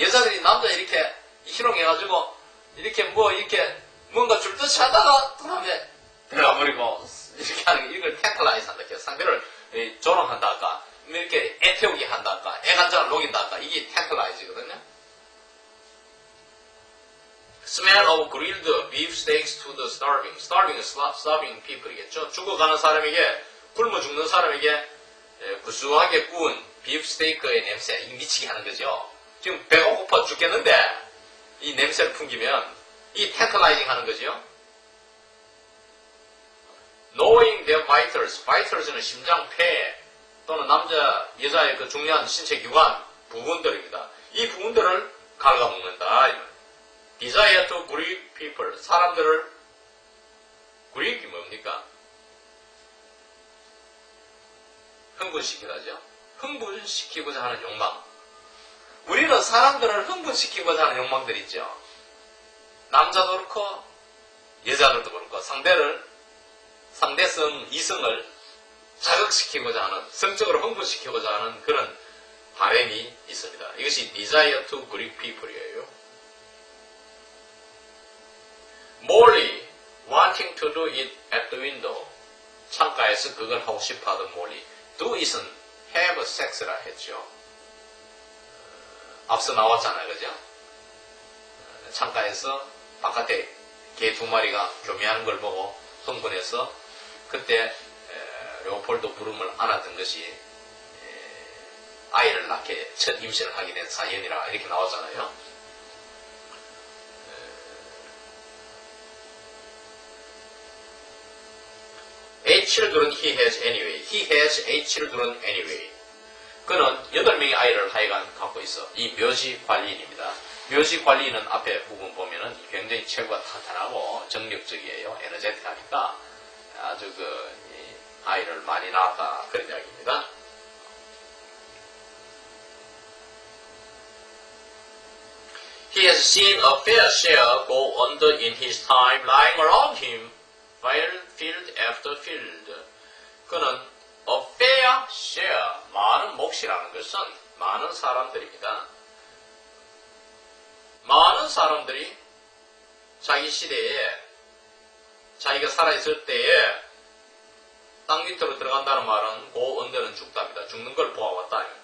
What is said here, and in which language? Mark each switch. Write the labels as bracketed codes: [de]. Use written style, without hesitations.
[ko] 여자들이 남자 이렇게 희롱해가지고 이렇게 이렇게 뭔가 줄 듯이 하다가 또 다음에 들어가 버리고 이렇게 하는 이걸 텐틀라이즈 한다. 상대를 조롱한다 할까 이렇게 애 태우기 한다 할까 애간장을 녹인다 할까 이게 텐틀라이즈거든요. [en] Smell of grilled beef steaks to the starving. Starving is starving people이겠죠. [ko] 죽어가는 사람에게 굶어 죽는 사람에게 구수하게 구운 비프 스테이크의 냄새 미치게 하는 거죠. 지금 배가 고파 죽겠는데 이 냄새를 풍기면 이 텐틀라이징 하는 거죠. [en] Knowing their vitals. [ko] vitals는 심장, 폐 또는 남자, 여자의 그 중요한 신체 기관 부분들입니다. 이 부분들을 갉아먹는다. [en] Desire to grieve people. [ko] 사람들을 grieve이 뭡니까? 흥분시키다죠. 흥분시키고자 하는 욕망. 우리는 사람들을 흥분시키고자 하는 욕망들이 있죠. 남자도 그렇고 여자들도 그렇고 상대성, 이성을 자극시키고자 하는, 성적으로 흥분시키고자 하는 그런 바람이 있습니다. 이것이 [en] desire to grieve people [ko] 이에요. [en] Molly, wanting to do it at the window. [ko] 창가에서 그걸 하고 싶어 하던 몰리. do it은 [en] have sex [ko] 라 했죠. 앞서 나왔잖아요. 그죠? 창가에서 바깥에 개 두 마리가 교미하는 걸 보고 흥분해서 그때 레오폴드 브룸을 안았던 것이 아이를 낳게 첫 임신을 하게 된 사연이라 이렇게 나오잖아요. [en] Eight children he has anyway. He has 8 children anyway. [ko] 그는 8명의 아이를 하여간 갖고 있어. 이 묘지 관리인입니다. 묘지 관리인은 앞에 부분 보면은 굉장히 체구가 탄탄하고 정력적이에요. 에너제틱하니까 아주 아이를 많이 낳았다. 그런 이야기입니다. [en] He has seen a fair share go under in his time lying around him, field after field. [ko] 그는 [en] a fair share, [ko] 많은 몫이라는 것은 많은 사람들입니다. 많은 사람들이 자기 시대에, 자기가 살아있을 때에 땅 밑으로 들어간다는 말은 go under는 죽답니다. 죽는 걸 보아왔다.